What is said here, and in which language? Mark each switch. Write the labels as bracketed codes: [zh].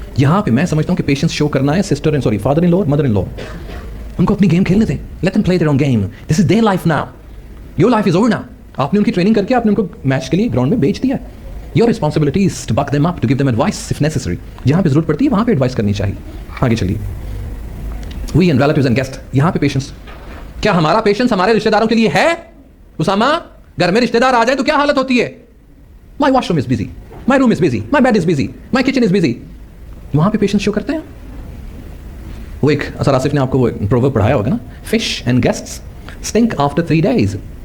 [ur] یہاں پہ میں سمجھتا ہوں کہ پیشنس شو کرنا ہے سسٹر سوری فادر ان لا اور مدر ان لا, ان کو اپنی گیم کھیلنے دیں. [en] Let them play their own game, this is their life now, your life is over now. [ur] آپ نے ان کی ٹریننگ کر کے آپ نے ان کو میچ کے لیے گراؤنڈ میں بیچ دیا. [en] Your responsibility is to back them up, to give them advice if necessary. [ur] جہاں پہ ضرورت پڑتی ہے وہاں پہ ایڈوائس کرنی چاہیے. آگے چلیے. [en] We and relatives and guests, [ur] یہاں پہ پیشنس. کیا ہمارا پیشنس ہمارے رشتہ داروں کے لیے ہے؟ اسامہ, گھر میں رشتہ دار آ جائیں تو کیا حالت ہوتی ہے؟ [en] My washroom is busy, [ur] my room is busy, my bed is busy, my kitchen is busy. وہاں پہ پیشنس شو کرتے ہیں. وہ ایک اثر آصف نے آپ کو وہ پروورب پڑھایا ہوگا نا, [en] fish and guests stink after 3 days.